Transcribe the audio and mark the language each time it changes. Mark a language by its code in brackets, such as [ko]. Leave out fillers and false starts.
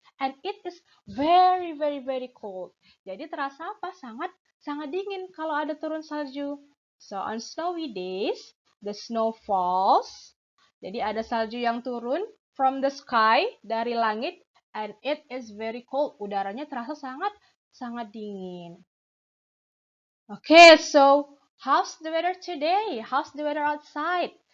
[en] And it is very, very, very cold. [id] Jadi terasa apa? Sangat dingin kalau ada turun salju. [en] So, on snowy days, the snow falls. [id] Jadi ada salju yang turun [en] from the sky, [id] dari langit. [en] And it is very cold. [id] Udaranya terasa sangat dingin. [en] Okay, so how's the weather today? How's the weather outside?